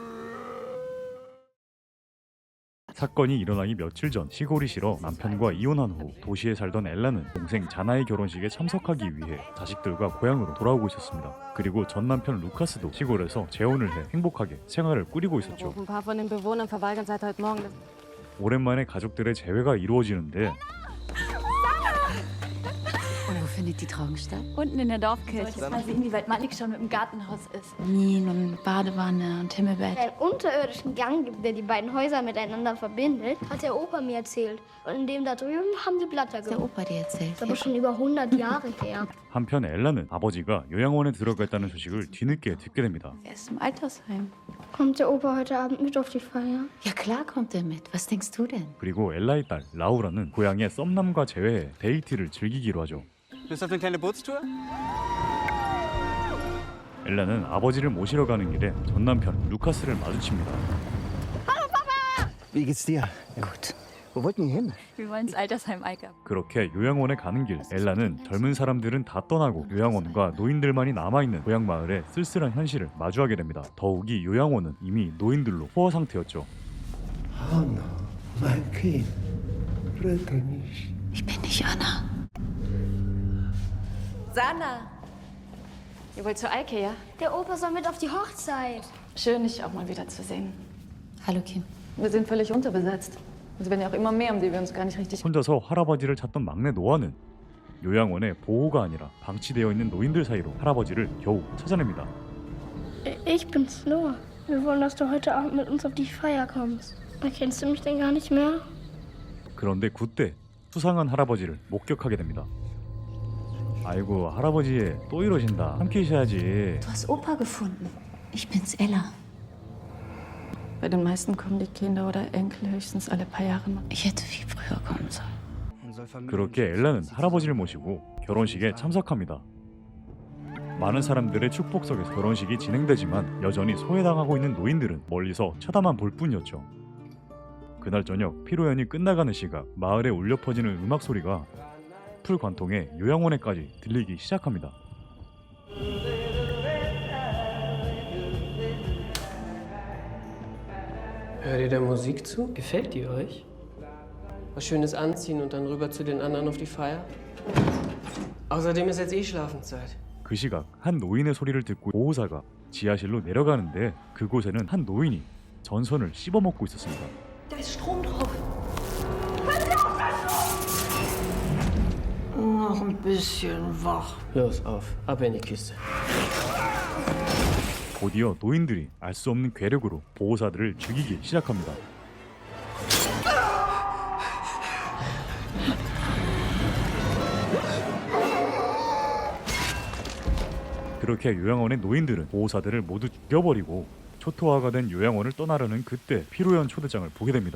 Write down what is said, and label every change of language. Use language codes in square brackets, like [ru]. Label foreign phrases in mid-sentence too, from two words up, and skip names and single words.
[ko] 사건이 일어나기 며칠 전 시골이 싫어 남편과 이혼한 후 도시에 살던 엘라는 동생 자나의 결혼식에 참석하기 위해 자식들과 고향으로 돌아오고 있었습니다. 그리고 전 남편 루카스도 시골에서 재혼을 해 행복하게 생활을 꾸리고 있었죠. 오랜만에 가족들의 재회가 이루어지는데 [de] Und wo findet die Trauung statt? Unten in der Dorfkirche. Mal sehen, wie weit Malik schon mit dem Gartenhaus ist. Kamin und Badewanne und Himmelbett. Einen unterirdischen Gang gibt, der die beiden Häuser miteinander verbindet, hat der Opa mir erzählt. Und in dem da drüben haben die Blatter Der gewohnt. Opa dir erzählt. Das ist aber schon über 100 Jahre her. [ko] 한편 엘라는 아버지가 요양원에 들어갔다는 소식을 뒤늦게 듣게 됩니다. [de] Er ist im Altersheim. Kommt der Opa heute Abend mit auf die Feier? Ja klar kommt er mit. Was denkst du denn? [ko] 그리고 엘라의 딸 라우라는 고향의 썸남과 재회해 데이트를 즐기기로 하죠. [de] Lust auf eine kleine Bootstour? [ko] 엘라는 아버지를 모시러 가는 길에 전 남편 루카스를 마주칩니다. [de] Wie geht's dir? Gut. Wo wollten wir hin? Wir wollen ins Altersheim Eiker. [ko] 그렇게 요양원에 가는 길, 엘라는 젊은 사람들은 다 떠나고 요양원과 노인들만이 남아있는 고향 마을의 쓸쓸한 현실을 마주하게 됩니다. 더욱이 요양원은 이미 노인들로 포화 상태였죠. [de] Anna, mein Kind. Rette mich. Ich bin nicht Anna. Sana! Ihr wollt zur Eike, ja? Der Opa soll mit auf die Hochzeit. Schön, dich auch mal wiederzusehen. Hallo Kim. Wir sind völlig unterbesetzt. Es werden ja auch immer mehr, um die wir uns gar nicht richtig... [ko] 혼자서 할아버지를 찾던 막내 노아는 요양원에 보호가 아니라 방치되어 있는 노인들 사이로 할아버지를 겨우 찾아냅니다. [de] Ich bin's, Noah. Wir wollen, dass du heute Abend mit uns auf die Feier kommst. Erkennst du mich denn gar nicht mehr? [ko] 그런데 그때 수상한 할아버지를 목격하게 됩니다. 아이고 할아버지 또 이러신다. 함께 계셔야지. [de] Du hast Opa gefunden. Ich bin's Ella. Bei den meisten kommen die Kinder oder Enkel höchstens alle paar Jahre mal. Ich hätte viel früher kommen sollen. [ko] 그렇게 엘라는 할아버지를 모시고 결혼식에 참석합니다. 많은 사람들의 축복 속에서 결혼식이 진행되지만 여전히 소외당하고 있는 노인들은 멀리서 쳐다만 볼 뿐이었죠. 그날 저녁 피로연이 끝나가는 시각 마을에 울려 퍼지는 음악 소리가 풀 관통에 요양원에까지 들리기 시작합니다. [de] Hört ihr der Musik zu? Gefällt die euch? Was Schönes anziehen und dann rüber zu den anderen auf die Feier? Außerdem ist jetzt eh Schlafenszeit. [ko] 그 시각 한 노인의 소리를 듣고 보호사가 지하실로 내려가는데 그곳에는 한 노인이 전선을 씹어먹고 있었습니다. [de] Da ist Strom drauf. Noch ein bisschen wach. Los, auf. Ab in die Kiste. [ko] 곧이어 노인들이 알 수 없는 괴력으로 보호사들을 죽이기 시작합니다. 그렇게 요양원의 노인들은 보호사들을 모두 죽여버리고 초토화가 된 요양원을 떠나려는 그때 피로연 초대장을 보게 됩니다.